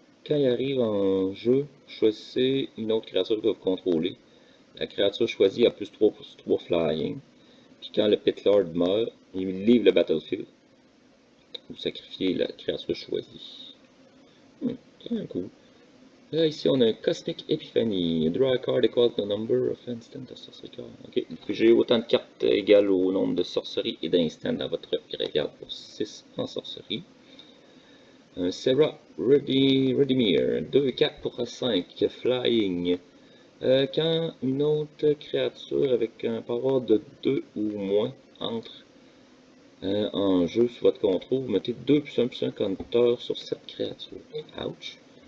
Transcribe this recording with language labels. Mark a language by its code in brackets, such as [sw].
[fr] Quand il arrive en jeu, choisissez une autre créature que vous contrôlez. La créature choisie a plus 3 Flying. Puis quand le Pitlord meurt, il livre le battlefield. Vous sacrifiez la créature choisie. C'est un coup. Là, ici, on a un Cosmic Epiphany. [en] Draw a card equal to the number of instant of sorcery card. [fr] Ok, j'ai autant de cartes égales au nombre de sorceries et d'instants dans votre graveyard pour 6 en sorcerie. Un Serra Redimir, 2-4 pour 5, flying. Quand une autre créature avec un power de 2 ou moins entre en jeu sous votre contrôle, vous mettez 2 plus 1 counter sur cette créature. Ouch.